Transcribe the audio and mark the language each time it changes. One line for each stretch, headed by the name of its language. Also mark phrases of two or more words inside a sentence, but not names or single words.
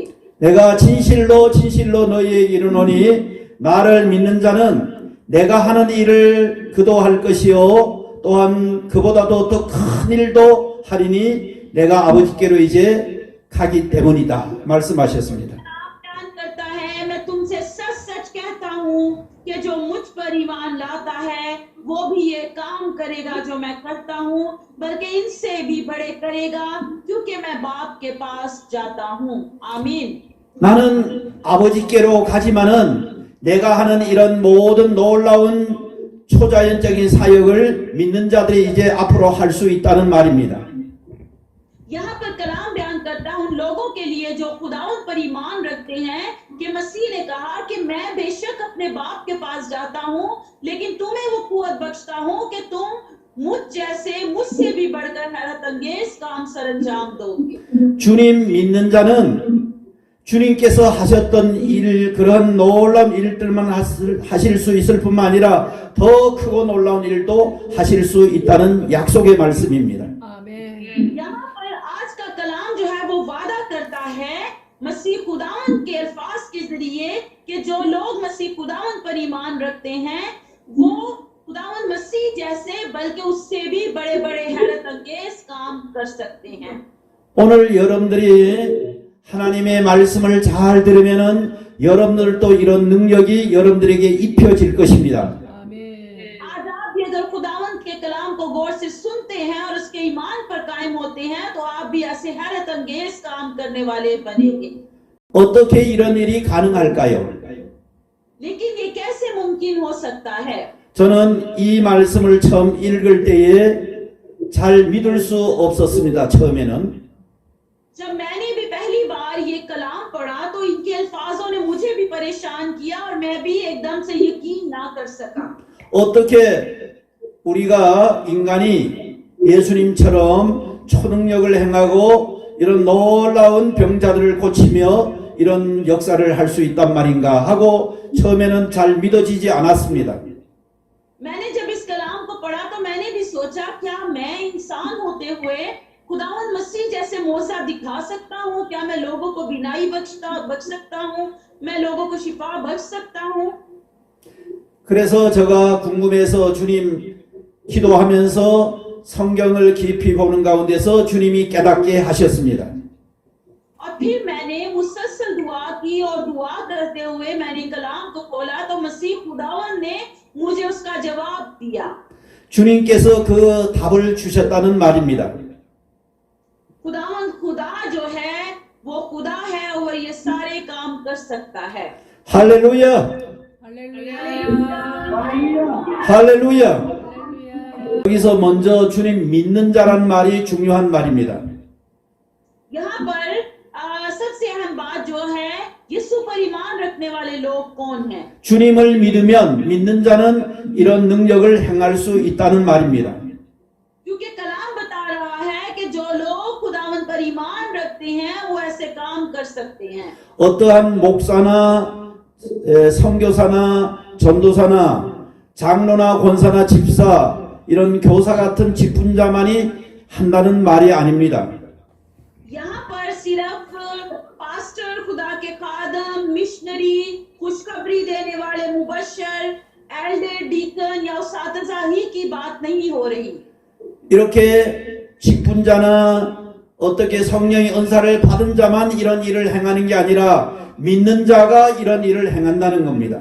Korean: 내가 진실로 진실로 너희에게 이르노니 나를 믿는 자는 내가 하는 일을 그도 할 것이요 또한 그보다도 더 큰 일도 하리니 내가 아버지께로 이제 가기 때문이다 말씀하셨습니다.
Urdu: بیان کرتا ہے، میں تم سے سچ سچ کہتا ہوں کہ جو مجھ پر ایمان لاتا ہے وہ بھی یہ کام کرے گا جو میں کرتا ہوں، بلکہ ان سے بھی بڑے کرے گا، کیونکہ میں باپ کے پاس جاتا ہوں. आमीन।
Korean: 나는 아버지께로 가지만은 내가 하는 이런 모든 놀라운 초자연적인 사역을 믿는 자들이 이제 앞으로 할 수 있다는 말입니다.
Urdu: یہاں پر کلام بیان کرتا ہوں لوگوں کے لیے جو خداوند پر ایمان رکھتے ہیں کہ مسیح نے کہا کہ میں بے شک اپنے باپ کے پاس جاتا ہوں، لیکن تمہیں وہ قوت بخشتا ہوں کہ تم مجھ جیسے، مجھ سے بھی بڑھ کر حیرت انگیز کام سرانجام دو گے.
Korean: 주님 믿는 자는 주님께서 하셨던 일, 그런 놀라운 일들만 하실 수 있을 뿐만 아니라 더 크고 놀라운 일도 하실 수 있다는 약속의 말씀입니다.
Urdu: یہاں پر آج کا کلام جو ہے وہ وعدہ کرتا ہے مسیح خداون کے الفاظ کے ذریعے کہ جو لوگ مسیح خداون پر ایمان رکھتے ہیں وہ خداون مسیح جیسے، بلکہ اس سے بھی بڑے بڑے حیرت انگیز کام کر سکتے ہیں.
Korean: 오늘 여러분들이 하나님의 말씀을 잘 들으면은 여러분들도 이런 능력이 여러분들에게 입혀질 것입니다.
Urdu: آج آپ بھی اگر خداوند کے کلام کو غور سے سنتے ہیں اور اس کے ایمان پر قائم ہوتے ہیں تو آپ بھی ایسے حیرت انگیز کام کرنے والے بنیں گے.
Korean: 어떻게 이런 일이 가능할까요?
Urdu: لیکن یہ کیسے ممکن ہو سکتا ہے?
Korean: 저는 이 말씀을 처음 읽을 때에 잘 믿을 수 없었습니다. 처음에는.
Urdu: جب میں نے بھی پہلی بار یہ کلام پڑھا تو ان کے الفاظوں نے مجھے بھی پریشان کیا اور میں بھی ایک دم سے یقین نہ کر سکا.
Korean: 어떻게 우리가 인간이 예수님처럼 초능력을 행하고 이런 놀라운 병자들을 고치며 이런 역사를 할 수 있단 말인가 하고 처음에는 잘 믿어지지 않았습니다.
Urdu: میں نے جب اس کلام کو پڑھا تو میں نے بھی سوچا، کیا میں انسان ہوتے ہوئے خداوند مسیح جیسے معجزہ دکھا سکتا ہوں? کیا میں لوگوں کو بینائی بخش سکتا ہوں؟ میں لوگوں کو شفا بخش سکتا ہوں?
Korean: 그래서 제가 궁금해서 주님 기도하면서 성경을 깊이 보는 가운데서 주님이 깨닫게 하셨습니다.
Urdu: اور پھر میں نے مسلسل دعا کی اور دعا کرتے ہوئے میں نے کلام کو کھولا تو مسیح خداوند نے مجھے اس کا جواب دیا.
Korean: 주님께서 그 답을 주셨다는 말입니다.
Urdu: خداوند خدا جو ہے وہ خدا ہے اور یہ سارے کام کر سکتا ہے.
Korean: 할렐루야! 할렐루야! 여기서 먼저 주님 믿는 자란 말이 중요한 말입니다.
Urdu: یہاں پر سب سے اہم بات جو ہے، یسوع پر ایمان رکھنے والے لوگ کون ہیں?
Korean: 주님을 믿으면 믿는 자는 이런 능력을 행할 수 있다는 말입니다.
Urdu: کیونکہ کلام بتا رہا ہے کہ جو لوگ خداوند پر ایمان رکھتے ہیں وہ ایسے کام کر سکتے ہیں.
Korean: 어떠한 목사나 선교사나 전도사나 장로나 권사나 집사 이런 교사 같은 직분자만이 한다는 말이 아닙니다.
Urdu: یہاں پر صرف پاسٹر، خدا کے خاص مشنری، خوشخبری دینے والے مبشر، ایلڈر، ڈیکن یا اساتذہ ہی کی بات نہیں ہو رہی.
Korean: 이렇게 직분자나 어떻게 성령의 은사를 받은 자만 이런 일을 행하는 게 아니라 믿는 자가 이런 일을 행한다는 겁니다.